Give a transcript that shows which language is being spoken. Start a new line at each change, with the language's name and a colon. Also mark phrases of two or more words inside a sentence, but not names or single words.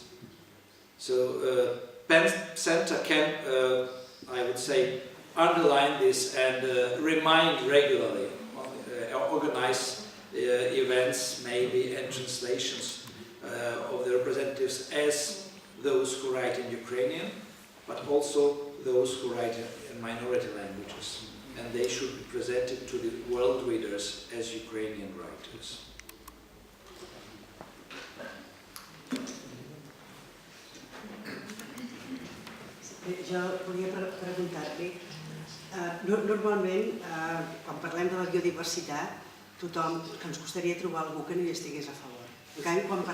English: So PEN Center can, I would say, underline this and remind regularly, organize events maybe and translations of the representatives as those who write in Ukrainian, but also those who write in minority languages. And they should be presented to the world readers as Ukrainian writers.
Catalan: Jo volia preguntar-li, normalment, quan parlem de la biodiversitat, tothom, que ens costaria trobar algú que no hi estigués a favor.